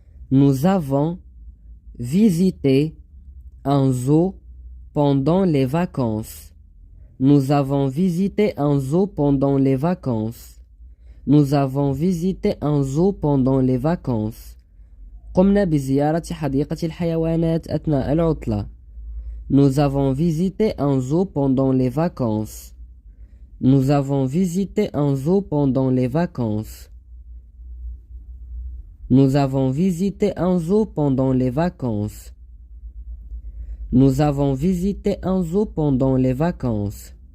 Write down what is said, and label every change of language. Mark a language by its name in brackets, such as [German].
[French] Nous avons visité un zoo pendant les vacances. Nous avons visité un zoo pendant les vacances. Nous avons visité un zoo pendant les vacances. [Arabic] قمنا بزيارة حديقة الحيوانات أثناء العطلة. [French] Nous avons visité un zoo pendant les vacances. Nous avons visité un zoo pendant les vacances. Nous avons visité un zoo pendant les vacances. Nous avons visité un zoo pendant les vacances.